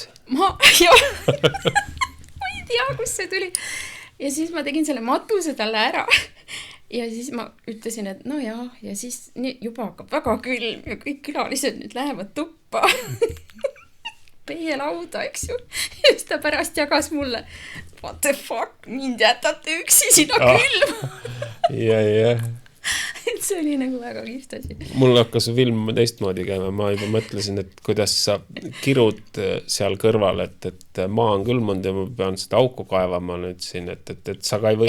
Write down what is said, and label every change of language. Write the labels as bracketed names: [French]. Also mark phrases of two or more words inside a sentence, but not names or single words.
[Estonian] Ma ei tea, kus see tuli. Ja siis ma tegin selle matuse talle ära. Ja siis ma ütlesin, et no jah, ja siis juba hakkab väga külm ja kõik külalised nüüd lähevad tuppa. Peie lauda, eks ju. Ja siis ta pärast jagas mulle, [English] what the fuck, [Estonian] mind jätate üksi sinna külm. Ja. Et see oli nagu väga kihvt asi. Mul hakkas film teistmoodi käima, ma juba mõtlesin, et kuidas sa kirud seal kõrval, et maa on külmunud ja ma pean seda auku kaevama nüüd siin, et sa ka ei võinud